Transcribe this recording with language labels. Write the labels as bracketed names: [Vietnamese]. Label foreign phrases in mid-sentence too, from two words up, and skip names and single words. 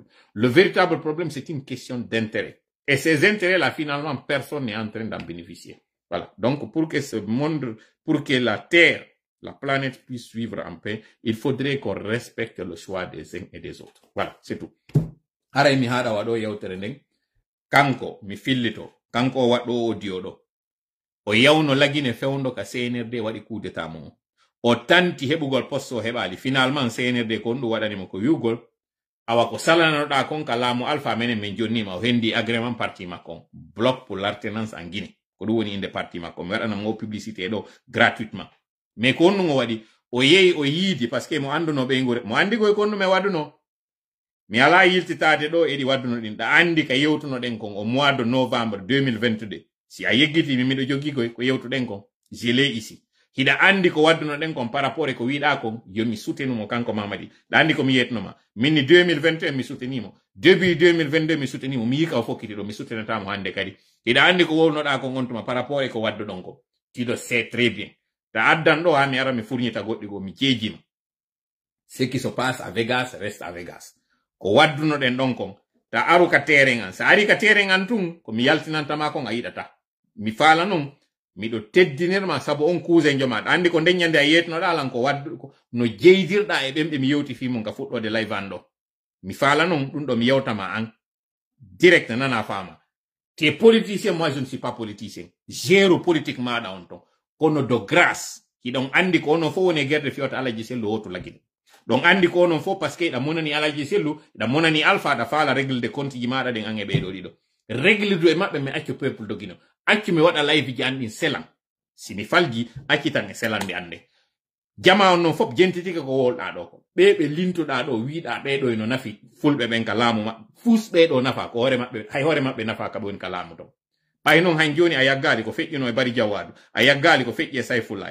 [French] Le véritable problème, c'est une question d'intérêt. Et ces intérêts-là, finalement, personne n'est en train d'en bénéficier. Voilà. Donc, pour que ce monde, pour que la Terre, la planète puisse vivre en paix, il faudrait qu'on respecte le choix des uns et des autres. Voilà, c'est tout. [Fula] Aray mi haɗa waɗo yewtere nden kanko mi fillito kanko waɗɗo audio ɗo o yawno lagine fewndo ka CNRD waɗi [French] coup d'état [Fula] mum o tanti heɓugol poste o heɓali finalement CNRD ko ɗum waɗanimo ko wiwgol awa ko salanoɗa kon ka laamu alpha menen min jonnima o hendi agrément parti makko bloc pour l'alternance en Guinée ko ɗum woni inde parti makko mi waɗanamo publicité ɗo gratuitement mais ko honɗum o waɗi o yehi o yiidi [French] par ce que [Fula] mo anduno ɓeygure mo andi koye kon ɗum e waɗuno mi ala yiltitade ɗo eɗi wadduno ɗin ɗa andi ka yewtuno ɗen kon [French] au mois de novembre 2022 [Fula] si a yeggitimi miɗo joggi koye ko yewtuɗen kon [French] je l'ai ici [Fula] hiɗa andi ko wadduno ɗen kon [French] par rapport [Fula] e ko wiɗa kon yomi soutenumo kanko Mamadi ɗa andi ko mi yetnoma minni 2021 mi soutenimo début 2022 mi soutenimo mi yika o fokkiti ɗo mi soutenatamo hande kadi hiɗa andi ko wownoɗa kon on tuma [French] par rapport [Fula] e ko wadduɗon ko tiɗo [French] c'est très bien [Fula] ta addan ɗo ha mi ara mi fournita goɗɗi go mi jeejima [French] ce qui se passe à Vegas [Fula] reste à Vegas ko wadduno ɗen ɗon kon ta aru ka terrain an sa ari ka terrain an tun ko mi yaltinantama kon a yiɗata mi faala non miɗo teddinirma sabu on cousin jomaɗa andi ko ndeññande a yetnoɗa alan ko waddu no jeydirɗa e ɓemɓe mi yewti fimum ka fuɗɗode live an ɗo mi faala non ɗum ɗo mi yewtama an direct nana fama te [French] politicien moi je ne suis pas politicien [Fula] gère politique maɗa on ton kono [French] de grâce [Fula] hiɗon andi ko onon fo woni guerde fiyota Alaji Sellu wotu lagine ɗon andi ko onon fo parce que ɗa monani Alaji Sellu ɗa monani alpha ɗa faala [French] règle de compte [Fula] ji maɗa ɗen an e ɓeɗo ɗiɗo [French] règle du [Fula] e maɓɓe mi accu peuple dogino accu mi waɗa live ji an ɗin selan si mi falji acci tan e selande ande jama on non fop jentitike ko wolɗa ɗo ko ɓeɓe lintuɗa ɗo wiɗa ɓeɗo no nafi fulɓe ɓen ka laamu maɓɓe fus ɓeɗo nafa ko hoore maɓɓe hay hoore maɓɓe nafa ka ɓen ka laamu ton ɓay noon han joni a yaggali ko feƴƴino e Bari Jawadu a yaggali ko feƴƴi e Sayfullahi